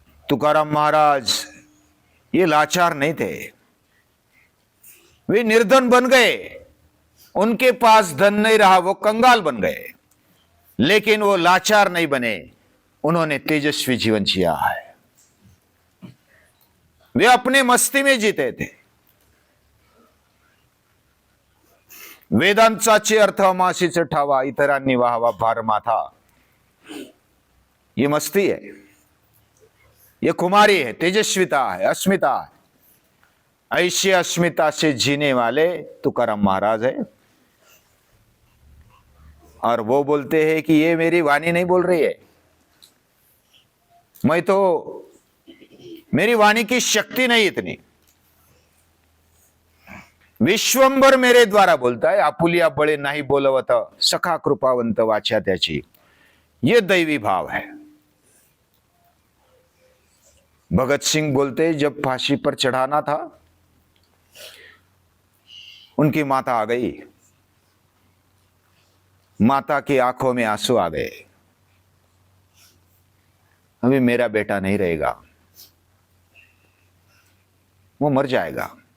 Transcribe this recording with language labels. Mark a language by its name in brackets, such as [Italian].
[Hindi] तुकाराम महाराज ये लाचार नहीं थे, वे निर्धन बन गए, उनके पास धन नहीं रहा, वो कंगाल बन गए, लेकिन वो लाचार नहीं बने, उन्होंने तेजस्वी जीवन जिया है। वे अपने मस्ती में जीते थे। [Marathi] वेदांताचे अर्थ अमाशीच ठावा, इतरांनी वाहवा भार माथा। [Hindi] ये मस्ती है, ये कुमारी है, तेजस्विता है, अस्मिता है। ऐसी अस्मिता से जीने वाले तुकाराम महाराज है। और वो बोलते हैं कि ये मेरी वाणी नहीं बोल रही है, मैं तो, मेरी वाणी की शक्ति नहीं इतनी, विश्वंभर मेरे द्वारा बोलता है। [Marathi] आपुलिया बळे नाही बोलवत, सखा कृपावंत वाचा त्याची। [Hindi] ये दैवी भाव है। भगत सिंह बोलते, जब फांसी पर चढ़ाना था, उनकी माता आ गई, माता की आंखों में आंसू आ गए, अभी मेरा बेटा नहीं रहेगा, वो मर जाएगा।